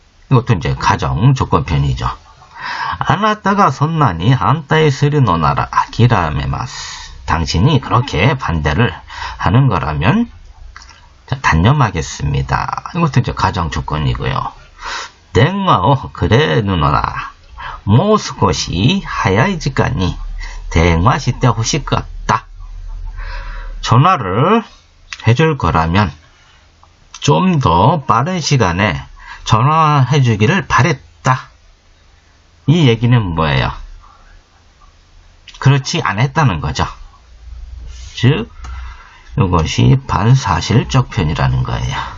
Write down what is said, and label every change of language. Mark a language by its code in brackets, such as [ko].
[ko] 이것도 이제 가정 조건편이죠. [ja] あなたがそんなに反対するのなら諦めます. [ko] 당신이 그렇게 반대를 하는 거라면 단념하겠습니다. 이것도 이제 가정 조건이고요. [ja] 電話をくれるのならもう少し早い時間に電話してほしかった. [ko] 전화를 해줄 거라면 좀 더 빠른 시간에 전화해 주기를 바랬다. 이 얘기는 뭐예요? 그렇지 않았다는 거죠. 즉 이것이 반사실적 표현이라는 거예요.